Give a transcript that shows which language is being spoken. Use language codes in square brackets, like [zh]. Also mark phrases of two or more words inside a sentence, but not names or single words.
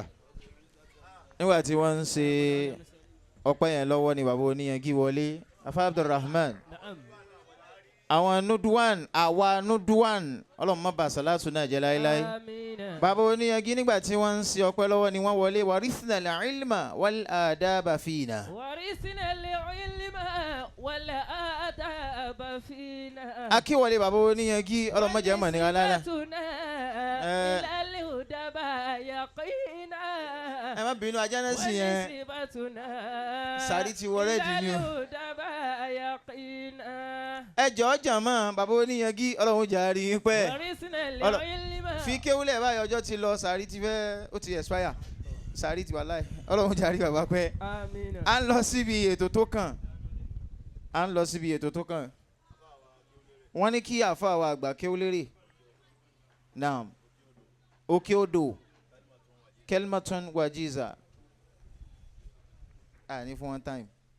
[yo] nígbà tí wọ́n ń ṣe ọpẹ́ yẹn lọ́wọ́ ni bàbá oníyanjú wọlé afa Abdulrahman àwọn NUDWAN àwa NUDWAN ọlọ́run má bà sàlátù náà jẹ́ láéláé bàbá oníyanjú nígbà tí wọ́n ń ṣe ọpẹ́ lọ́wọ́ ni wọ́n wọlé [ar] ورثنا العلم والأدب فينا. ورثنا العلم والأدب فينا. [yo] akíwọlé bàbá oníyanjú ọlọ́run má jẹ́ mọ̀ ní aláàlá. ẹ má bínú ajá náà sì yẹn sàrí ti wọlé jù ní o. ẹ jọ̀ọ́ jàmọ́ bàbá oníyanjú ọlọ́run jàre pẹ́ fi kéwúlẹ̀ báyìí ọjọ́ ti lọ sàrí ti fẹ́ ó ti expire sàrí ti wà láì ọlọ́run jàre bàbá pẹ́ à ń lọ síbi ètò tó kàn wọ́n ní kí àfa wa àgbà kéwúlérè naam òkè odò [ar] كلمة وجيزة [yo] ní fún [en] one time.